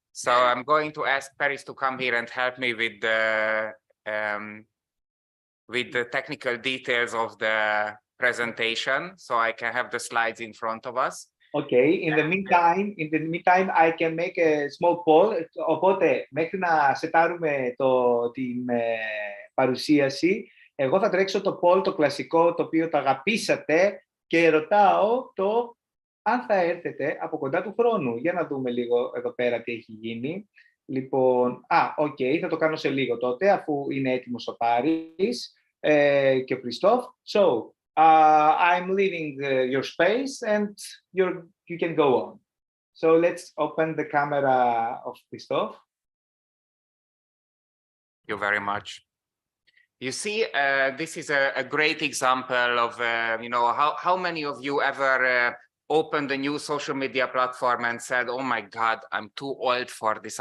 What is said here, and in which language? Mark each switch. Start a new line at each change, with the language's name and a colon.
English: So I'm going to ask Paris to come here and help me with the technical details of the presentation, so I can have the slides in front of us. Okay. In the meantime, I can make a small poll.
Greek: Οπότε, μέχρι να σετάρουμε την παρουσίαση, εγώ θα τρέξω το poll, το κλασικό, το οποίο το αγαπήσατε, και ρωτάω αν θα έρθετε από κοντά του χρόνου. Για να δούμε λίγο εδώ πέρα τι έχει γίνει. Λοιπόν, θα το κάνω σε λίγο τότε, αφού είναι έτοιμος ο Πάρης και ο Kristof.
English: So, I'm leaving your space and you can go on. So let's open the camera of Kristof. Thank you very much. You see, this is a great example of, how many of you ever opened a new social media platform and said, oh my God, I'm too old for this.